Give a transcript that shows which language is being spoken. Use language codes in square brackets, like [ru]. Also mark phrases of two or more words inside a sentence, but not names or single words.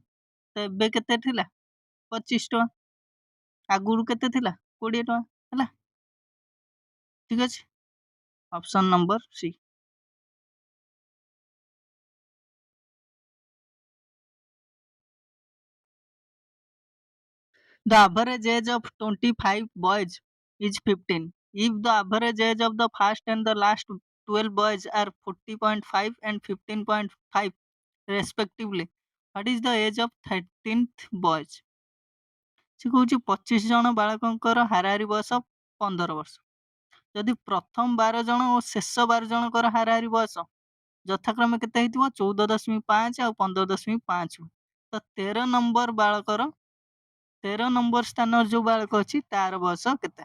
[or] ତ ଏବେ କେତେ ଥିଲା? 25 ଟଙ୍କା। ଆଗରୁ କେତେ ଥିଲା? 20 ଟଙ୍କା ହେଲା। ଠିକ ଅଛି, [en] option number C. The average age of 25 boys is 15. If the average age of the first and the last 12 boys are 40.5 and 15.5 respectively, what is the age of 13th boys? [or] ସେ କହୁଛି 25 ଜଣ ବାଳକଙ୍କର ହାରାହାରି ବୟସ 15 ବର୍ଷ। ଯଦି ପ୍ରଥମ 12 ଜଣ ଓ ଶେଷ 12 ଜଣଙ୍କର ହାରାହାରି ବୟସ ଯଥାକ୍ରମେ କେତେ ହେଇଥିବ 14.5 ଆଉ 15.5। ତ 13 ନମ୍ବର ବାଳକର 13 ନମ୍ବର ସ୍ଥାନରେ ଯୋଉ ବାଳକ ଅଛି ତାର ବୟସ କେତେ?